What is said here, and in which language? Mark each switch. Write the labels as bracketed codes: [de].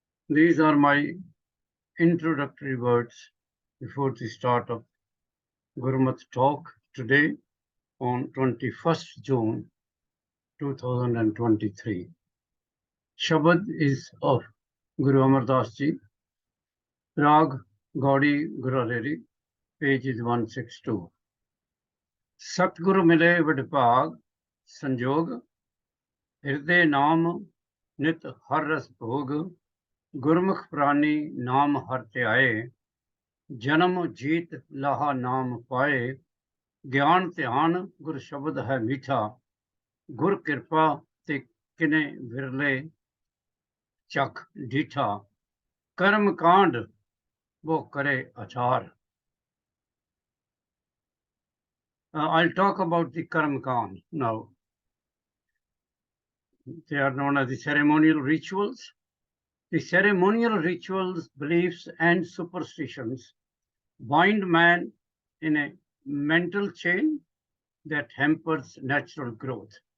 [en] These are my introductory words before the start of Gurmat talk today on 21st June 2023. Shabad is of Guru Amardas Ji, Rag Gauri Gurareri, page is 162. [pa] Satguru mile vidbhag sanjog, ਹਿਰਦੇ ਨਾਮ ਨਿਤ ਹਰ ਰਸ ਭੋਗ ਗੁਰਮੁਖ ਪ੍ਰਾਨੀ ਨਾਮ ਹਰ ਧਿਆਏ ਜਨਮ ਜੀਤ ਲਾਹਾ ਨਾਮ ਪਾਏ ਗਿਆਨ ਧਿਆਨ ਗੁਰ ਸ਼ਬਦ ਹੈ ਮੀਠਾ ਗੁਰ ਕਿਰਪਾ ਤੇ ਕਿਨੇ ਵਿਰਲੇ ਚੱਕ ਡੀਠਾ ਕਰਮ ਕਾਂਡ ਉਹ ਕਰੇ ਆਚਾਰ. [en] I'll talk about the karma kand now. They are known as the ceremonial rituals. The ceremonial rituals, beliefs, and superstitions bind man in a mental chain that hampers natural growth.